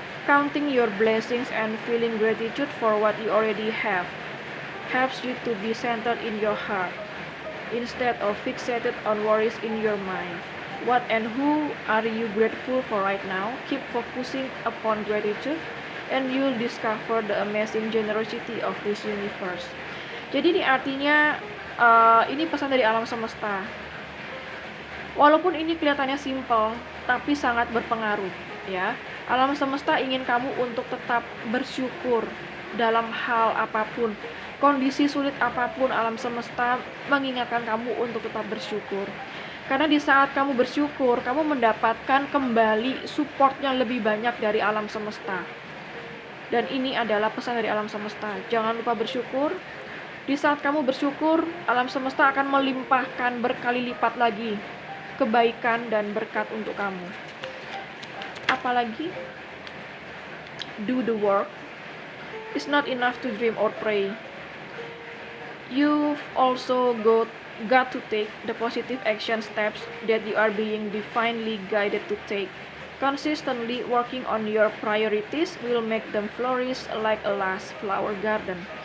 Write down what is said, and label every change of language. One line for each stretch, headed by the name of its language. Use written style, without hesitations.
English: Counting your blessings and feeling gratitude for what you already have helps you to be centered in your heart instead of fixated on worries in your mind. What and who are you grateful for right now? Keep focusing upon gratitude and you'll discover the amazing generosity of this universe.
Indonesian: Jadi ini artinya ini pesan dari alam semesta. Walaupun ini kelihatannya simple, tapi sangat berpengaruh ya. Alam semesta ingin kamu untuk tetap bersyukur dalam hal apapun. Kondisi sulit apapun, alam semesta mengingatkan kamu untuk tetap bersyukur. Karena di saat kamu bersyukur, kamu mendapatkan kembali support yang lebih banyak dari alam semesta. Dan ini adalah pesan dari alam semesta. Jangan lupa bersyukur. Di saat kamu bersyukur, alam semesta akan melimpahkan berkali lipat lagi kebaikan dan berkat untuk kamu. Apalagi,
English: do the work. It's not enough to dream or pray. You've also got to take the positive action steps that you are being divinely guided to take. Consistently working on your priorities will make them flourish like a lush flower garden.